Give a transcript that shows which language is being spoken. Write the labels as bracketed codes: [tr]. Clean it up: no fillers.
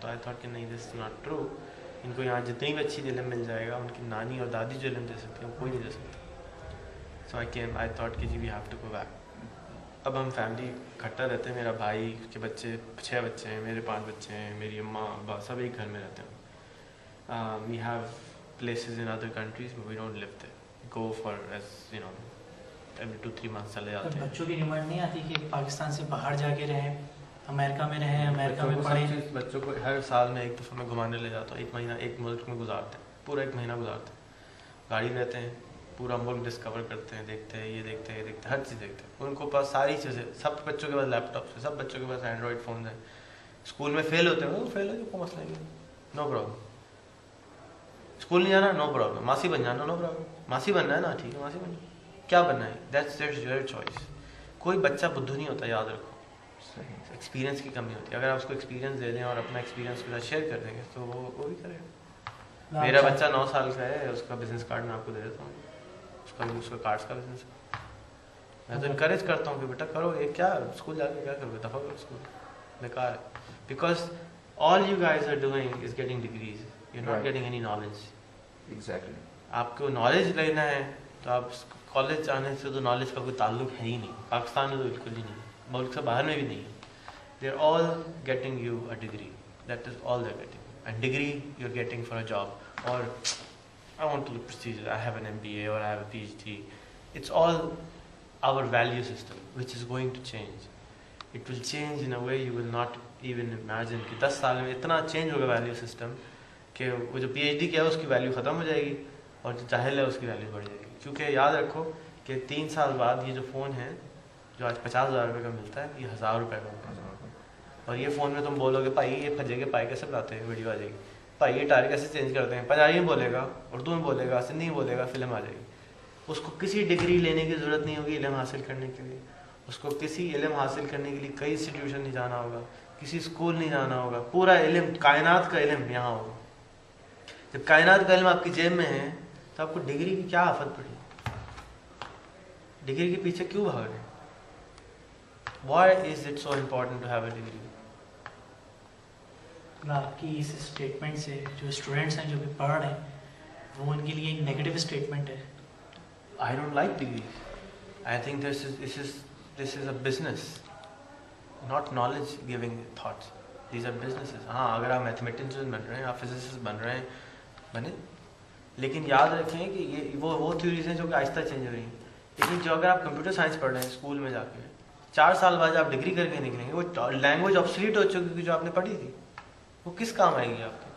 [ur] تو [en] I thought [ur] کہ نہیں, [en] This is not true. [ur] ان کو یہاں جتنی بھی اچھی علم مل جائے گا, ان کی نانی اور دادی جو علم دے سکتی ہیں وہ کوئی نہیں دے سکتا. [en] so I thought [ur] کہ جی [en] We have to go back. [ur] اب ہم فیملی اکٹھا رہتے ہیں, میرا بھائی کے بچے 6 بچے ہیں, میرے 5 بچے ہیں, میری اماں ابا سب ایک گھر میں رہتے ہیں. [en] We have places in other countries but we don't live there. Go for, as you know, every 2-3 months [ur] چلے جاتے ہیں. بچوں کی ڈیمانڈ نہیں آتی کہ پاکستان سے باہر جا کے رہیں, امریکہ میں رہیں, امریکہ میں پڑھیں؟ بچوں کو ہر سال میں ایک دفعہ میں گھمانے لے جاتا ہوں. 1 مہینہ ایک ملک میں گزارتے ہیں, پورا 1 مہینہ گزارتے ہیں, گاڑی لیتے ہیں, پورا ملک ڈسکور کرتے ہیں, دیکھتے ہیں, یہ دیکھتے ہیں, یہ دیکھتے ہیں, ہر چیز دیکھتے ہیں. ان کو پاس ساری چیزیں, سب بچوں کے پاس لیپ ٹاپس ہیں, سب بچوں کے پاس اینڈرائڈ فونز ہیں. اسکول میں فیل ہوتے ہیں, وہ فیل ہو جو کوئی مسئلہ نہیں, [en] No problem. [ur] اسکول نہیں جانا, نو پرابلم. ماسی بن جانا, نو پرابلم. ماسی بننا ہے نا, ٹھیک ہے ماسی بن. کیا بننا ہے, [en] That's your choice. [ur] کوئی بچہ بدھو نہیں ہوتا, یاد رکھو. ایکسپیرینس کی کمی ہوتی ہے. اگر آپ اس کو ایکسپیرینس دے دیں اور اپنا ایکسپیرینس کے ساتھ شیئر کر دیں گے تو وہ بھی کرے گا. میرا بچہ 9 سال کا ہے, اس کا بزنس کارڈ میں آپ کو دے دیتا ہوں. اس کا کارڈس کا بزنس ہے. میں تو انکریج کرتا ہوں کہ بیٹا کرو, یہ کیا اسکول جا کے کیا کرو گے, دفعہ کرو اسکول, بیکار ہے. [en] Because all you guys are doing is getting degrees. You're not getting any knowledge. Exactly. [ur] آپ کو نالج لینا ہے تو آپ کالج آنے سے تو نالج کا کوئی تعلق ہے ہی نہیں. پاکستان میں تو بالکل ہی نہیں, ملک سے باہر میں بھی نہیں ہے. [en] They are all getting you a degree. That is all they're getting. And degree you're getting for a job. Or I want to look prestigious, I have an MBA or I have a PhD. It's all our value system which is going to change. It will change in a way you will not even imagine. [ur] کہ 10 سال میں اتنا change ہوگا value system کہ وہ جو PhD کیا ہے اس کی ویلیو ختم ہو جائے گی, اور جو جاہل ہے اس کی ویلیو بڑھ جائے گی. کیونکہ یاد رکھو کہ 3 سال بعد یہ جو فون ہے جو آج 50,000 روپے کا ملتا ہے, یہ 1,000 روپے کا ہوگا. اور یہ فون میں تم بولو گے بھائی یہ پھجے کے پائے کیسے بناتے ہیں, ویڈیو آ جائے گی. بھائی یہ ٹائر کیسے چینج کرتے ہیں, پنجابی میں بولے گا, اردو میں بولے گا, سندھی میں بولے گا, فلم آ جائے گی. اس کو کسی ڈگری لینے کی ضرورت نہیں ہوگی علم حاصل کرنے کے لیے. اس کو کسی علم حاصل کرنے کے لیے کئی انسٹیٹیوشن نہیں جانا ہوگا, کسی اسکول نہیں جانا ہوگا. پورا علم, کائنات کا علم یہاں ہوگا. جب کائنات کا علم آپ کی جیب میں ہے تو آپ کو ڈگری کی کیا آفت پڑی, ڈگری کے پیچھے کیوں بھاگ رہے ہیں. [en] Why is it so important to have a degree? [ur] آپ کی اس اسٹیٹمنٹ سے جو اسٹوڈنٹس ہیں جو بھی پڑھ رہے ہیں وہ ان کے لیے ایک نیگیٹو اسٹیٹمنٹ ہے. [en] I don't like degrees. I think this is a business, not knowledge giving thoughts. These are businesses. [ur] ہاں اگر آپ میتھمیٹیشین بن رہے ہیں, آپ فزسسٹ بن رہے ہیں, بنے, لیکن یاد رکھیں کہ یہ وہ تھیوریز ہیں جو کہ آہستہ چینج ہو رہی ہیں. لیکن جو اگر آپ کمپیوٹر سائنس پڑھ رہے ہیں اسکول میں جا کے, 4 سال بعد آپ ڈگری کر کے نکلیں گے, وہ لینگویج آبسلیٹ ہو چکی جو آپ نے پڑھی تھی وہ کس کام آئے گی آپ کے.